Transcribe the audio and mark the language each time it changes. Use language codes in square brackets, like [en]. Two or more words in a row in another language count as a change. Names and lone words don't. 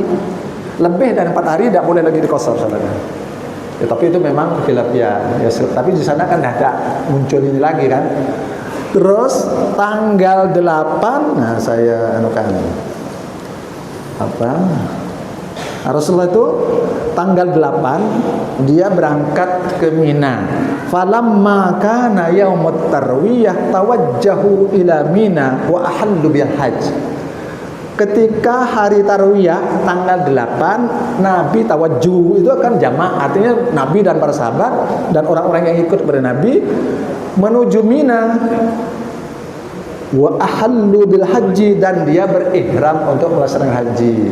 [id] Lebih dari 4 hari tidak boleh lagi dikosor sholatnya. Ya, tapi itu memang khilafiyah. Ya, tapi di sana kan tidak muncul ini lagi kan. Terus tanggal 8, nah saya Rasulullah itu tanggal 8 dia berangkat ke Mina. [ar] فلما كان يوم التروية توجهوا إلى منى وأهلوا بالحج. [id] Ketika hari tarwiyah tanggal 8, Nabi tawajjuh, itu kan jamaah, artinya Nabi dan para sahabat dan orang-orang yang ikut kepada Nabi menuju Mina. [ar] وأهلوا بالحج, [id] dan dia berihram untuk melaksanakan haji.